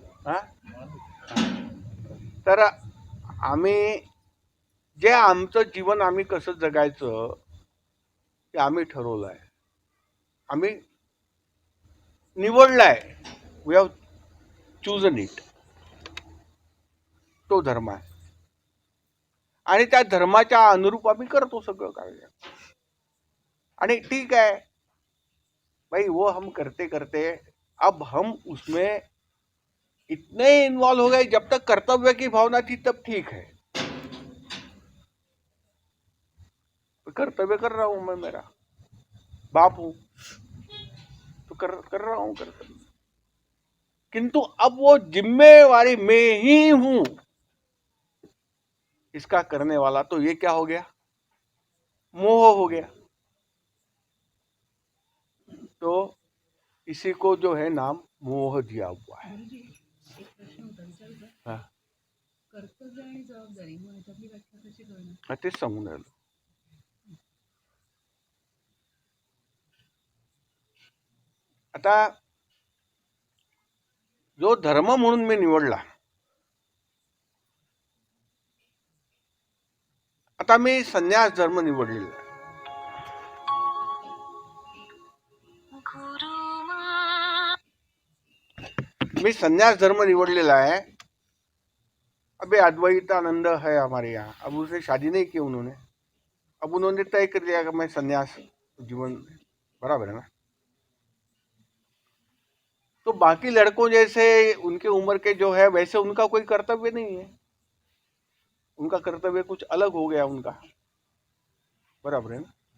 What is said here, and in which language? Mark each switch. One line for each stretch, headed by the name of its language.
Marathi: हा? तर आम्ही जे आमचं जीवन आम्ही कसं जगायचं ते आम्ही ठरवलं आहे, आम्ही निवडलं आहे.
English: We have chosen it.
Marathi: तो धर्म आहे आणि त्या धर्माच्या अनुरूप आम्ही करतो सगळं कार्य.
Hindi: आणि ठीक है भाई, वो हम करते करते अब हम उसमें इतने इन्वॉल्व हो गए, जब तक कर्तव्य की भावना थी तब ठीक है, कर्तव्य कर रहा हूं मैं, मेरा बाप हूं तो कर रहा हूं कर्तव्य, किंतु अब वो जिम्मेवारी मैं ही हूं इसका करने वाला, तो ये क्या हो गया? मोह हो गया. तो इसी को जो है नाम मोह दिया हुआ है.
Marathi: कर्तव्य आणि जबाबदारी मग ह्याच्यातली व्याख्या कशी करणार? तेच सांगून राहिलो. आता जो धर्म म्हणून मी निवडला, आता मी संन्यास धर्म निवडलेला आहे. मी संन्यास धर्म निवडलेला है.
Hindi: अभी अद्वैतानंद है हमारे यहाँ, अब उसने शादी नहीं की उन्होंने, अब उन्होंने तय कर लिया कि मैं संन्यास जीवन, बराबर है ना. तो बाकी लड़कों जैसे उनके उम्र के जो है वैसे उनका कोई कर्तव्य नहीं है, उनका कर्तव्य कुछ अलग हो गया उनका, बराबर है ना.